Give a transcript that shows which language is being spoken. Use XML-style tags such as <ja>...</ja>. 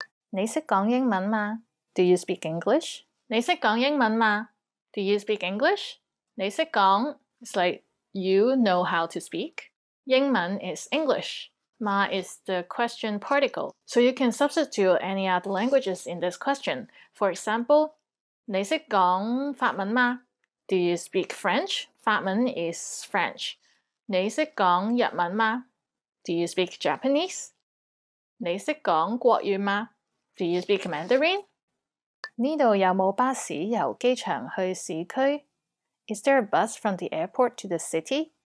<yue>你識講英文嗎?</yue> <en>Do you speak English?</en> <yue>你識講英文嗎?</yue> <en>Do you speak English? 你識講 is like you know how to speak. 英文 is English. Ma is the question particle. So you can substitute any other languages in this question. For example,</en> <yue>你識講法文嗎?</yue> <en>Do you speak French? 法文 is French.</en> <yue>你識講日文嗎?</yue> <en>Do you speak Japanese?</en> <yue>你識講國語嗎?</yue> <en>Do you speak Mandarin?</en> <yue>呢度有冇巴士由機場去市區?</yue> <en>Is there a bus from the airport to the city?</en>